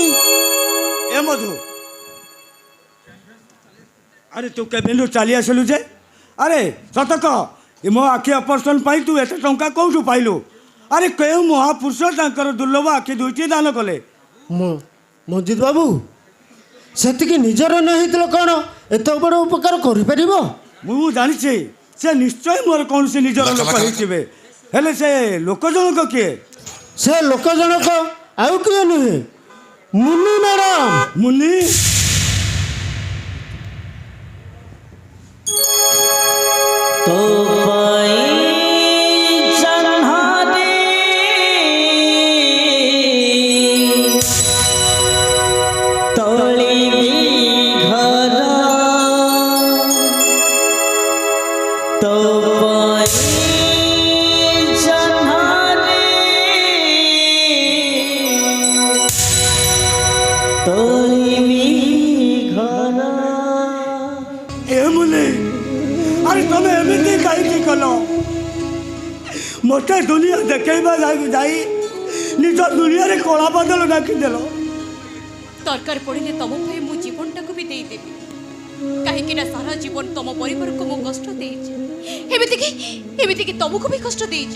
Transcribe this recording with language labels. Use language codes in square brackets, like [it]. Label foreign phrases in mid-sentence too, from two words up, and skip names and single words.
[or] ଏ ମଧୁ ଆରେ ତୁ କେବିନ ଚାଲି ଆସିଲୁ ଯେ ଆରେ ସତ କହ ମୋ ଆଖି ଅପରେସନ ପାଇଁ ତୁ ଏତେ ଟଙ୍କା କେଉଁଠୁ ପାଇଲୁ ଆରେ କେଉଁ ମହାପୁରୁଷ ତାଙ୍କର ଦୁର୍ଲଭ ଆଖି ଦୁଇଟି ଦାନ କଲେ मंजित बाबू ସେତିକି ନିଜର ନ ହେଇଥିଲେ କ'ଣ ଏତେ ବଡ଼ ଉପକାର କରିପାରିବ? ମୁଁ ଜାଣିଛି ସେ ନିଶ୍ଚୟ ମୋର କୌଣସି ନିଜର ଲୋକ ହେଇଥିବେ, ହେଲେ ସେ ଲୋକ ଜଣକ କିଏ? ସେ ଲୋକ ଜଣକ ଆଉ କିଏ ନୁହେଁ, ମୁନି ମ୍ୟାଡ଼ାମ। ମୁନି? तो पाई जन्हादे तोली भी घर तो पाई जन्हादे तोली भी घर। ଏ ମୁନି, ଆରେ ତମେ ଏମିତି କାହିଁକି କଲ? ମୋତେ ଦୁନିଆ ଦେଖେଇବା ଯାଇ ନିଜ ଦୁନିଆରେ କଳା ବଦଳ ଡାକିଦେଲ। ଦରକାର ପଡ଼ିଲେ ତମ ପାଇଁ ମୁଁ ଜୀବନଟାକୁ ବି ଦେଇଦେବି, କାହିଁକି ନା ସାରା ଜୀବନ ତମ ପରିବାରକୁ ମୁଁ କଷ୍ଟ ଦେଇଛି, ଏମିତିକି ତମକୁ ବି କଷ୍ଟ ଦେଇଛି।